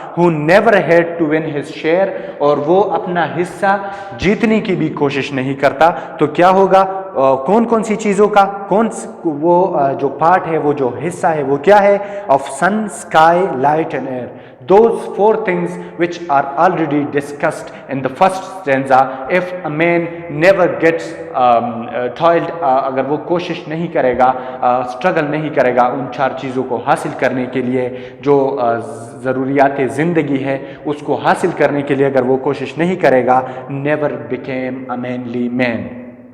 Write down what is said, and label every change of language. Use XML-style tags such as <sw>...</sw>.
<en>who never had to win his share,</en> <ur>اور وہ اپنا حصہ جیتنے کی بھی کوشش نہیں کرتا, تو کیا ہوگا. کون کون سی چیزوں کا, وہ جو پارٹ ہے, وہ جو حصہ ہے وہ کیا ہے.</ur> <en>Of sun, sky, light and air. Those 4 things which are already discussed in the first stanza. If a man never gets toiled,</en> <ur>اگر وہ کوشش نہیں کرے گا, struggle نہیں کرے گا ان 4 چیزوں کو حاصل کرنے کے لیے, جو ضروریات زندگی ہے اس کو حاصل کرنے کے لیے اگر وہ کوشش نہیں کرے گا,</ur> <en>never became a manly man.</en>